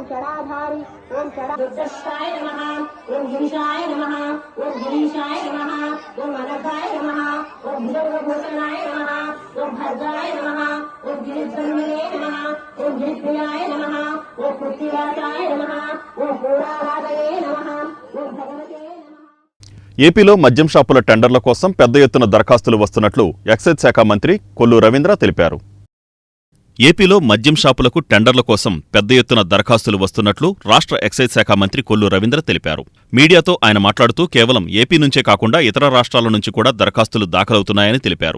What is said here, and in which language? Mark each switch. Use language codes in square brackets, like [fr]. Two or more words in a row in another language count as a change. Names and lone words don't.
[sa] षडाधारी ओम षडाय नमः, ओम गिरीशाय नमः, ओम गिरीशाय नमः, ओम अनघाय नमः, ओम भुजगभूषणाय नमः, ओम भद्राय नमः, ओम गिरिधन्वने नमः, ओम गिरिप्रियाय नमः, ओम पृथ्वीराजाय नमः, ओम पूराराधये नमः, ओम भगवते नमः। [te] ఏపీలో మద్యం షాపుల టెండర్ల కోసం పెద్ద ఎత్తున దరఖాస్తులు వస్తున్నట్లు ఎక్సైజ్ శాఖ మంత్రి కొల్లు రవీంద్ర తెలిపారు. ఏపీలో మద్యం షాపులకు టెండర్ల కోసం పెద్ద ఎత్తున దరఖాస్తులు వస్తున్నట్లు రాష్ట్ర ఎక్సైజ్ శాఖ మంత్రి కొల్లు రవీంద్ర తెలిపారు. మీడియాతో ఆయన మాట్లాడుతూ కేవలం ఏపీ నుంచే కాకుండా ఇతర రాష్ట్రాల నుంచి కూడా దరఖాస్తులు దాఖలవుతున్నాయని తెలిపారు.